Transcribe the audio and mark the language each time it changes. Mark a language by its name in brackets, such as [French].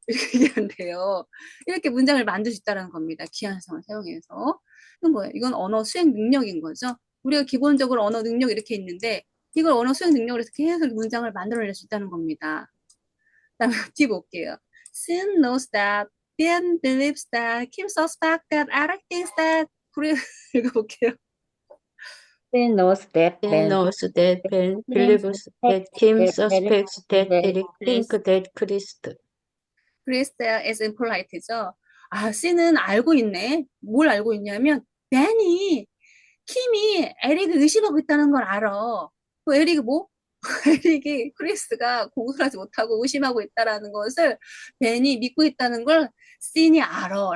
[Korean] 이렇게 얘기한대요. 이렇게 문장을 만들 수 있다는 겁니다. 기한성을 사용해서. 이건 뭐예요? 이건 언어 수행 능력인 거죠. 우리가 기본적으로 언어 능력 이렇게 있는데 이걸 언어 수행 능력으로 해서 계속 문장을 만들어낼 수 있다는 겁니다. 다음에 뒤 볼게요. [English] Sin knows that, Ben believes that, Kim suspects that, Eric thinks that. [Korean] 읽어볼게요. [English] Ben knows that Ben Ben knows that Ben believes that Kim suspects that Eric thinks that Chris. Chris is impolite죠. [Korean] C는 알고 있네. 뭘 알고 있냐면, 벤이, 킴이 에릭을 의심하고 있다는 걸 알아. 그 에릭이 뭐? 에릭이 크리스가 공손하지 못하고 의심하고 있다라는 것을 벤이 믿고 있다는 걸 씬이 알아.